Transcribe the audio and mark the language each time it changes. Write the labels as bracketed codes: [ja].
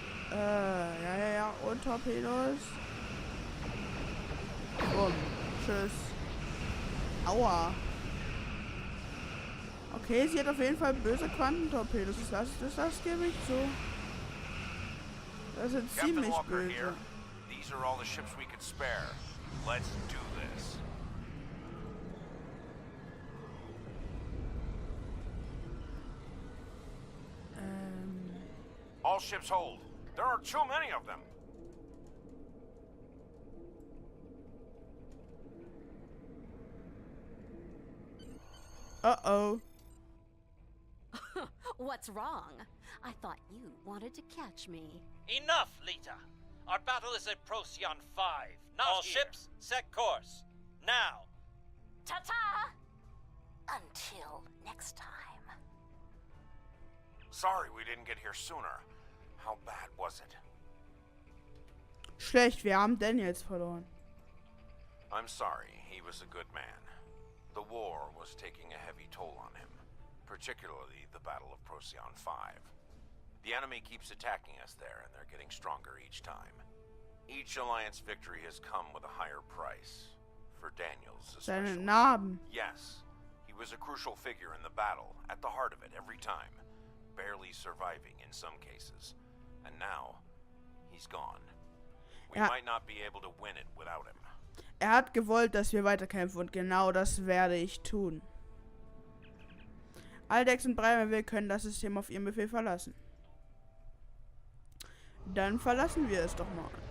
[de] Ja. Und Torpedos. Bumm. Tschüss. Aua. Okay, sie hat auf jeden Fall böse Quantentorpedos. Das gebe ich zu. Das ist ziemlich böse. [en] Here. These are all the ships we could spare. Let's do this. All ships hold. There are too many of them. Uh-oh. What's wrong? I thought you wanted to catch me. Enough, Lita. Our battle is at Procyon 5. Not all here. Ships, set course. Now. Ta-ta! Until next time. Sorry we didn't get here sooner. How bad was it? [de] Schlecht, wir haben Daniels verloren. [en] I'm sorry, he was a good man. The war was taking a heavy toll on him, particularly the Battle of Procyon 5. The enemy keeps attacking us there, and they're getting stronger each time. Each Alliance victory has come with a higher price, for Daniels especially. [de] Seine Narben. [en] Yes, he was a crucial figure in the battle, at the heart of it every time, barely surviving in some cases. And now, he's gone. We might not be able to win it without him. [de] Hat gewollt, dass wir weiterkämpfen und genau das werde ich tun. Aldex und Bremer, wir können das System auf ihren Befehl verlassen. Dann verlassen wir es doch mal.